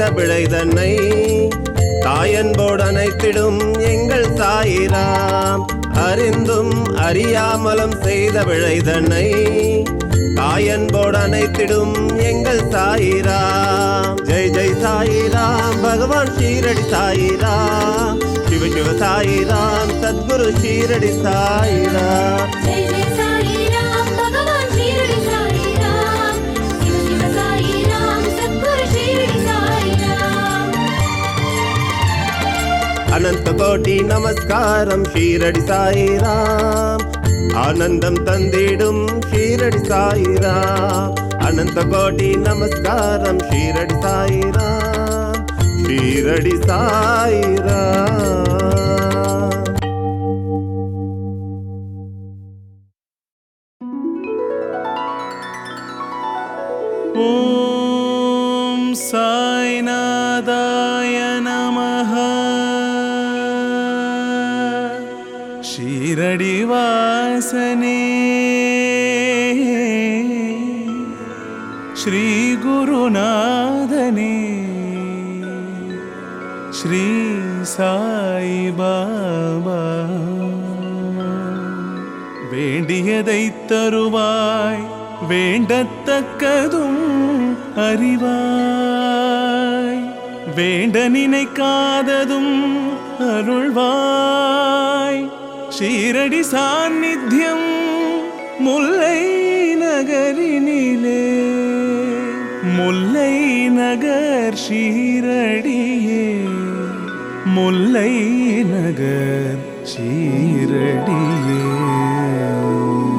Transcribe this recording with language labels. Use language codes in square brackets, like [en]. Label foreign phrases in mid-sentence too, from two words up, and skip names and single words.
[ta] பிழை தன்னை தாயன்போடு அணைத்திடும் எங்கள் சாயிராம் அறிந்தும் அறியாமலும் செய்த பிழை தன்னை தாயன்போடு அணைத்திடும் எங்கள் சாயிராம் ஜெய் ஜெய் சாயிராம் பகவான் ஷீரடி சாயிராம் சிவ சிவ சாயிராம் சத்குரு ஷீரடி சாயிராம் [hi] जय जय साई राम भगवान शिरडी साई राम शिव शिव साई राम सद्गुरु शिरडी साई राम [sa] अनंत कोटि नमस्कारम [ta] ஷீரடி சாயிராம் ஆனந்தம் தந்திடும் ஷீரடி சாயிராம் அனந்த கோடி நமஸ்காரம் ஷீரடி சாயிராம் ஷீரடி சாயிராம் [sa] ॐ साईनाथाय नमः शिरडिवासने श्रीगुरुनाथने श्री साई बाबा [ta] வேண்டியதை தருவாய் வேண்டத்தக்கதும் அறிவாய் வேண்ட நினைக்காததும் அருள்வாய் ஷீரடி சாநித்தியம் முல்லை நகரினிலே முல்லை நகர் ஷீரடியே முல்லை நகர் ஷீரடியே